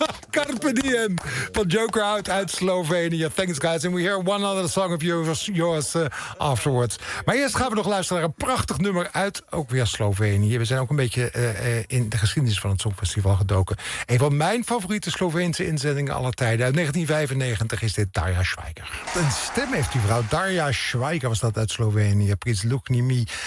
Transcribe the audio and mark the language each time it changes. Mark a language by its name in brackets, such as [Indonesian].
[Dutch] Carpe Diem van Joker uit Slovenië. [English] Thanks guys. And we hear one other song of yours afterwards. [Dutch] Maar eerst gaan we nog luisteren naar een prachtig nummer uit ook weer Slovenië. We zijn ook een beetje in de geschiedenis van het Songfestival gedoken. Een van mijn favoriete Sloveense inzendingen aller tijden. Uit 1995 is dit Darja Schweiger. Een stem heeft die vrouw. Darja Schweiger was dat uit Slovenië. Prins Luknimi.